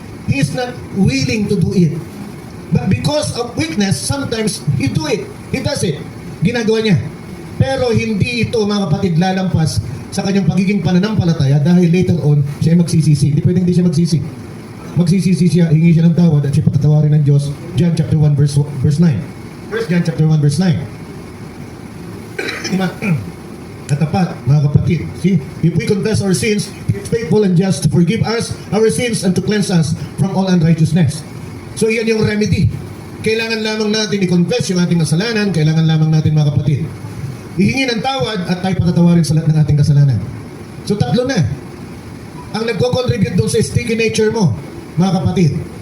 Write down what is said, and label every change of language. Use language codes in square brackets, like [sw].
[en] He is not willing to do it. But because of weakness, sometimes he do it. He does it. [tl] Ginagawa niya. Pero hindi ito, mga kapatid, lalampas sa kanyang pagiging pananampalataya dahil later on, siya ay magsisisi. Hindi pwedeng hindi siya magsisi. Magsisisi siya, hingi siya ng tawad at siya patatawarin ng Diyos. [en] John chapter 1 verse 9. First John chapter 1 verse 9. [tl] Katapat, mga kapatid. [en] See, if we confess our sins, He is faithful and just to forgive us our sins and to cleanse us from all unrighteousness. [tl] So iyan yung remedy. Kailangan lamang natin i-confess yung ating kasalanan, kailangan lamang natin, mga kapatid, ihingi ng tawad at tayo patatawarin sa lahat ng ating kasalanan. So tatlo na. Ang nagko-contribute doon sa sticky nature mo, mga kapatid.